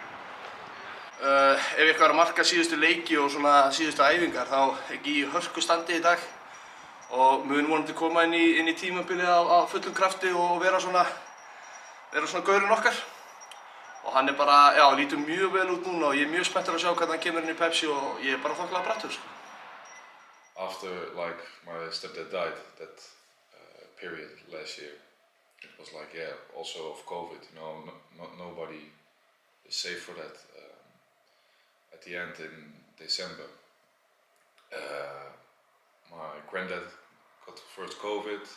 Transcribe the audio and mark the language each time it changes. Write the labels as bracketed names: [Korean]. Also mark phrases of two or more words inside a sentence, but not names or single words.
[Icelandic] Ef eitthvað er að marka síðustu leiki og svona síðustu æfingar þá er Gí í hörku standi í dag og mun vonandi koma inn í tímabilið á fullum krafti og vera svona gaurinn okkar. Og hann er bara, já, lítur mjög vel út núna og ég er mjög spenntur að sjá hvernig hann kemur inn í Pepsi og ég er bara þokkalega brattur. [English] After like my stepdad died, that period last year, it was like, yeah, also of COVID, you know, nobody is safe for that. At the end in December, my granddad got first COVID.